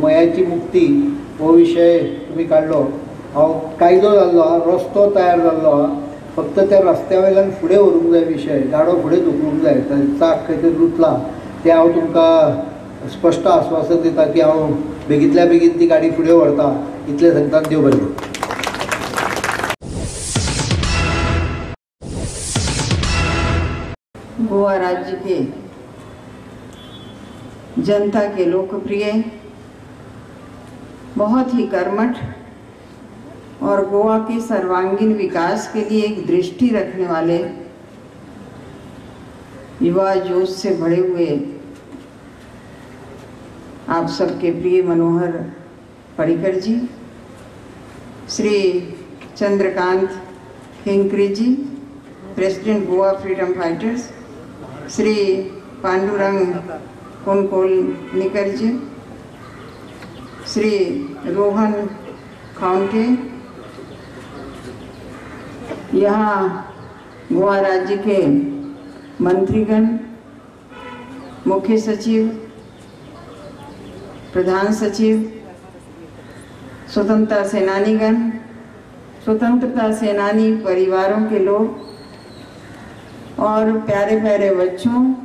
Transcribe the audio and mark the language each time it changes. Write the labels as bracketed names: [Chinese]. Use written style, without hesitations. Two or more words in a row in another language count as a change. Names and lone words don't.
[Konkani] मयाची मुक्ती हो विशय तुमी काडलो. हांव कायदो जाल्लो आहा, रस्तो तयार जाल्लो आहा, फक्त त्या रस्त्या वयल्यान फुडें व्हरूंक जाय विशय, गाडो फुडें धुकलूंक जाय. ताजें चाक खंय तरी रुतला तें हांव तुमकां स्पश्ट आश्वासन दिता की हांव बेगींतल्या बेगीन ती गाडी फुडें व्हरता. इतलें सांगता. देव बरें करूं. [Hindi] गोवा राज्य के जनता के लोकप्रिय, बहुत ही कर्मठ और गोवा के सर्वांगीण विकास के लिए एक दृष्टि रखने वाले, युवा जोश से भरे हुए आप सबके प्रिय मनोहर पर्रिकर जी, श्री चंद्रकांत हेंकरे जी, प्रेसिडेंट गोवा फ्रीडम फाइटर्स, श्री पांडुरंग कुनकोलनिकर जी, श्री रोहन खाउंटे, यहाँ गोवा राज्य के मंत्रीगण, मुख्य सचिव, प्रधान सचिव, स्वतंत्रता सेनानीगण, स्वतंत्रता सेनानी परिवारों के लोग और प्यारे प्यारे बच्चों,